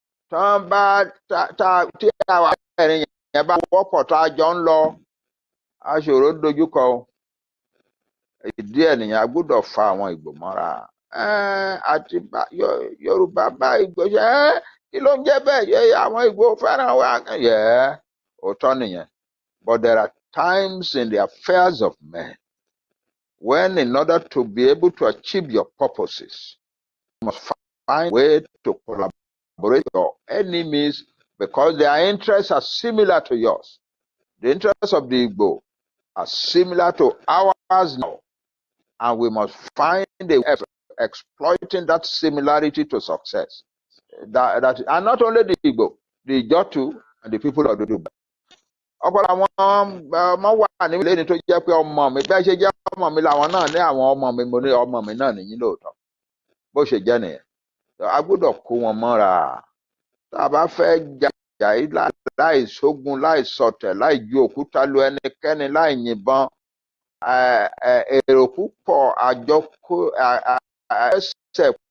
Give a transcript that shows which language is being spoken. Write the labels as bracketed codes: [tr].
[yo] Tán bá tí àwọn ẹ̀rín yẹn bá wọ́pọ̀ tá a jọ ń lọ aṣòro dojúkọ ìdí ẹ̀ nìyẹn a gbọ́dọ̀ fa àwọn Ìgbò mọ́ra àti Yorùbá bá Ìgbò ṣe kí ló ń jẹ́ bẹ́ẹ̀ àwọn Ìgbò fẹ́ràn wa òótọ́ nìyẹn. [en] But there are times in the affairs of men when in order to be able to achieve your purposes you must find a way to collaborate with your enemies because their interests are similar to yours. The interests of the Igbo are similar to ours now, and we must find a way of exploiting that similarity to success. And not only the Igbo, the Ijo too, and the people of Oduduwa. [yo] Ọ̀pọ̀lọpọ̀ àwọn ọmọ wà ní ilé ni tó jẹ́ pé ọmọ mi bẹ́ẹ̀ ṣe jẹ́ ọmọ mi làwọn náà ní àwọn ọmọ mi mo ní ọmọ mi náà nìyí lóòótọ́ bó ṣe jẹ́ nìyẹn. A gbọ́dọ̀ kó wọn mọ́ra tá a bá fẹ́ jà yìí láì sógun láì sọ̀tẹ̀ láì ju òkúta lu ẹnikẹ́ni láì yìnbọn èrò púpọ̀ àjọkó ẹsẹ̀